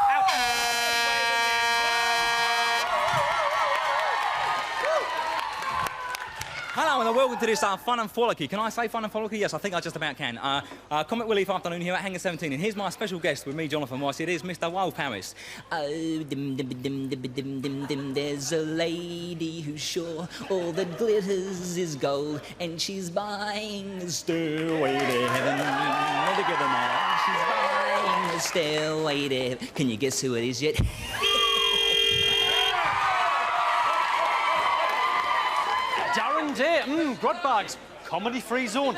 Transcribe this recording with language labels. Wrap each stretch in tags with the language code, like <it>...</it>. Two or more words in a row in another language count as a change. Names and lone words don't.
<en>Hello and welcome to this fun and frolicky. Can I say fun and frolicky? Yes, I think I just about can. Comic Relief afternoon here at Hangar 17, and here's my special guest with me, Jonathan Ross. It is Mr. Wild Paris. Oh, dim, dim, dim, dim, dim, dim, dim. There's a lady who's sure all that glitters is gold, and she's buying a stairway to heaven. Never give them all. She's buying a stairway to heaven. Can you guess who it is yet? Darren Day, Grotbags, comedy-free zone.</en>